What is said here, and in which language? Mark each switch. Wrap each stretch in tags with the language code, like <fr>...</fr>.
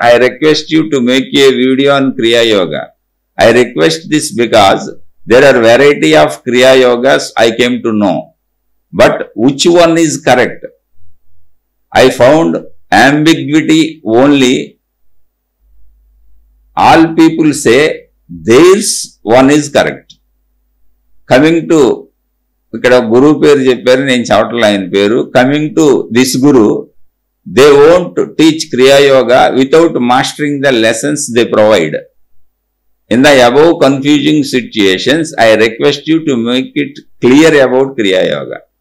<en>I request you to make a video on Kriya Yoga. I request this because there are variety of Kriya Yogas I came to know, but which one is correct? I found ambiguity only. All people say theirs one is correct. Coming to</en> <te>ఇక్కడ గురువు పేరు చెప్పారు, నేను చెప్పట్లే ఆయన పేరు.</te> <en>Coming to this guru, they won't teach Kriya Yoga without mastering the lessons they provide. In the above confusing situations I request you to make it clear about Kriya Yoga.</en>